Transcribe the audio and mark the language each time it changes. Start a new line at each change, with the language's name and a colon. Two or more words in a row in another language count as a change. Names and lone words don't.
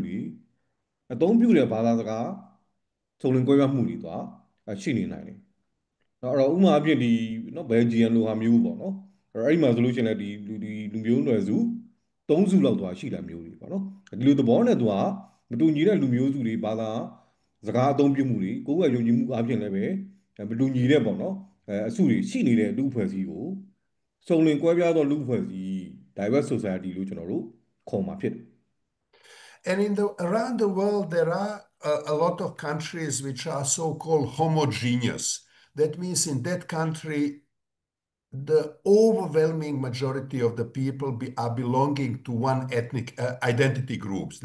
Burmese: တွေအသုံးပြုတဲ့ဘာသာစကားစုံလင်ကွဲပြားမှုတွေသွားရှိနေနိုင်တယ် နော်အဲ့တော့ဥပမာအဖြစ်ဒီနော်ဘယ်ဂျီယန်လိုဟာမျိုးပေါ့နော်အဲ့ဒီမှာဆိုလို့ရှိရင်လည်းဒီလူမျိုးနွယ်စု၃စုလောက်သွားရှိတာမျိုးတွေပေါ့နော်ဒီလိုသဘောနဲ့သူကမတူညီတဲ့လူမျိုးစုတွေဘာသာစကားအသုံးပြုမှုတွေကိုယ်ကယုံကြည်မှုအပြင်လည်းပဲမတူညီတဲ့ပေါ့နော်အစုတွေရှိနေတဲ့လူအဖွဲ့အစည်းကိုစုံလင်ကွဲပြားသောလူအဖွဲ့အစည်း
English: diverse society
Burmese: လို့ကျွန်တော်တို့ခေါ်မှာဖြစ်တယ်
English: And around the world, there are a lot of countries which are so-called homogeneous. That means in that country, the overwhelming majority of the people are belonging to one ethnic identity groups.